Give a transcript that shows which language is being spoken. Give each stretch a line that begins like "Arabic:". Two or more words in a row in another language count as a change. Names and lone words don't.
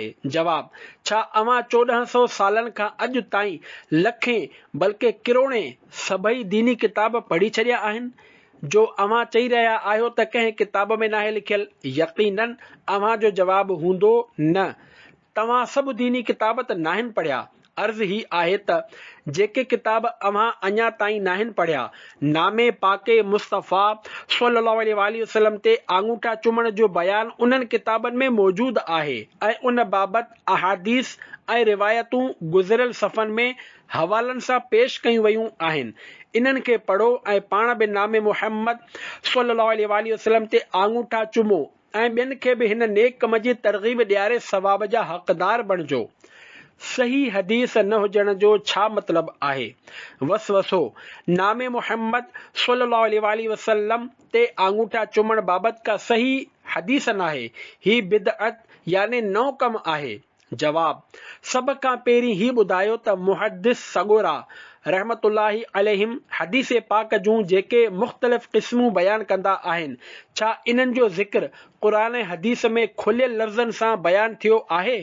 Sindhi: जवाब: छा अव्हां 1400 सालनि खां अॼु ताईं लखें बल्कि किरोड़े सभई दीनी किताब पढ़ी छॾिया आहिनि? जो अव्हां चई रहिया आहियो त कंहिं किताब में नाहे लिखियल, यकीनन अव्हां जो जवाबु हूंदो न। तव्हां सभु दीनी किताब त नाहिन पढ़िया। अर्ज़ ही आहे त जेके किताब अव्हां अञा ताईं नाहिन पढ़िया, नामे पाके मुस्तफ़ा
Arabic: صلى الله عليه وسلم
Sindhi: ते आङूठा चुमण जो बयान उन्हनि किताबनि में मौजूद आहे ऐं उन बाबति अहादीस ऐं रिवायतूं गुज़िरियल सफ़नि में हवालनि सां पेश कयूं वयूं आहिनि। इन्हनि खे पढ़ो ऐं पाण बि नामे मुहम्मद
Arabic: صلى الله عليه وسلم
Sindhi: ते आङूठा चुमो ऐं ॿियनि खे बि हिन नेक कम जी तरग़ीब ॾियारे सवाब जा हक़दार बणिजो। सही हदीस न हुजण जो छा मतिलबु आहे? वसवसो: नामे मुहम्मद
Arabic: صلى الله عليه وسلم
Sindhi: ते आङूठा चुमण बाबति का सही हदीस नाहे। ही बिदअत याने नओं कमु आहे। जवाब: सभ खां पहिरीं ही ॿुधायो त मुहद्दिस सॻोरा
Arabic: رحمة الله عليهم
Sindhi: हदीस पाक जूं जेके मुख़्तलिफ़ क़िस्मूं बयान कंदा आहिनि, छा इन्हनि जो ज़िक्र क़ुरान ऐं हदीस में खुलियल लफ़्ज़नि सां बयान थियो आहे?